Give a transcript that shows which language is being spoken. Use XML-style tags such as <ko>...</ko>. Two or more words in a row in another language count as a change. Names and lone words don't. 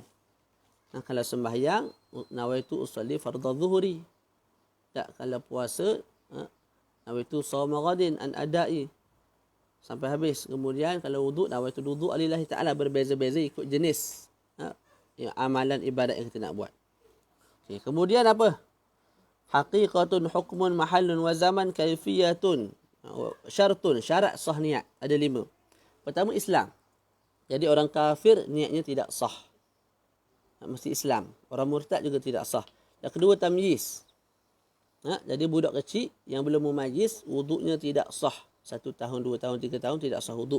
<ms>Kalau sembahyang,</ms> <ar>نويت أصلي فرض الظهر.</ar> <ms>Tak, kalau puasa,</ms> <ar>نويت صوم غد عن أداء.</ar> <ms>Sampai habis. Kemudian kalau wuduk,</ms> <ar>نويت الوضوء لله تعالى.</ar> <ms>Berbeza-beza ikut jenis amalan ibadat yang kita nak buat. Okay. Kemudian apa?</ms> <ar>حقيقة حكم محل وزمان كيفية شرط,</ar> <ms>syarat sah niat. Ada 5. Pertama, Islam. Jadi orang kafir niatnya tidak sah. Mesti Islam. Orang murtad juga tidak sah. Yang kedua, tamyiz. Jadi budak kecil yang belum mumayyiz, wuduknya tidak sah. 1 tahun, 2 tahun, 3 tahun tidak sah wuduk.</ms>